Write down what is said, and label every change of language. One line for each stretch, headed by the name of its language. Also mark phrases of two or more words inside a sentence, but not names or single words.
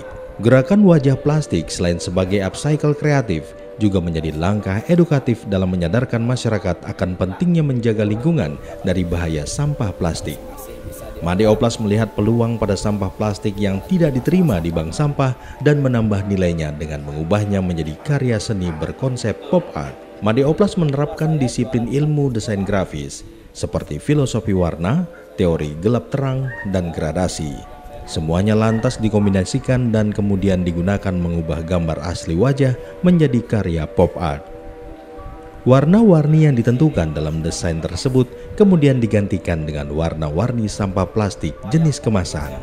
Indonesian: Gerakan wajah plastik selain sebagai upcycle kreatif, juga menjadi langkah edukatif dalam menyadarkan masyarakat akan pentingnya menjaga lingkungan dari bahaya sampah plastik. Made Oplas melihat peluang pada sampah plastik yang tidak diterima di bank sampah dan menambah nilainya dengan mengubahnya menjadi karya seni berkonsep pop art. Made Oplas menerapkan disiplin ilmu desain grafis seperti filosofi warna, teori gelap terang, dan gradasi. Semuanya lantas dikombinasikan dan kemudian digunakan mengubah gambar asli wajah menjadi karya pop art. Warna-warni yang ditentukan dalam desain tersebut kemudian digantikan dengan warna-warni sampah plastik jenis kemasan.